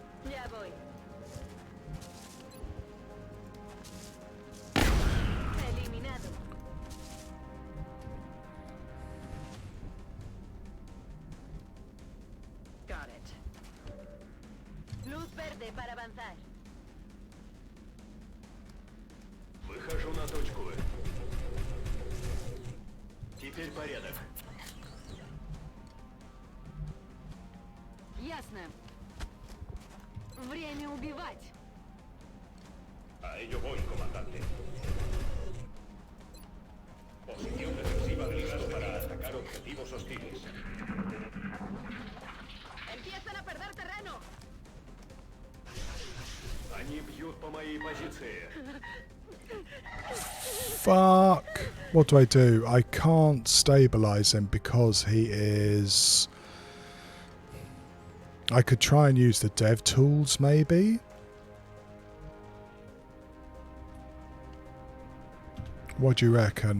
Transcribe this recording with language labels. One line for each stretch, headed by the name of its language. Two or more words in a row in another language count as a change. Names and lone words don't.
Spanish: Ya voy. Eliminado.
English: Got it.
Spanish: Luz verde para avanzar.
Russian: Выхожу на точку. Теперь порядок. Ясно. Время убивать.
Spanish: A ello voy, comandante. Posición defensiva del gas para atacar objetivos hostiles. Empiezan a perder terreno.
Russian: Они бьют по моей позиции.
English: Fuck. What do I do? I can't stabilize him because he is... I could try and use the dev tools, maybe? What do you reckon?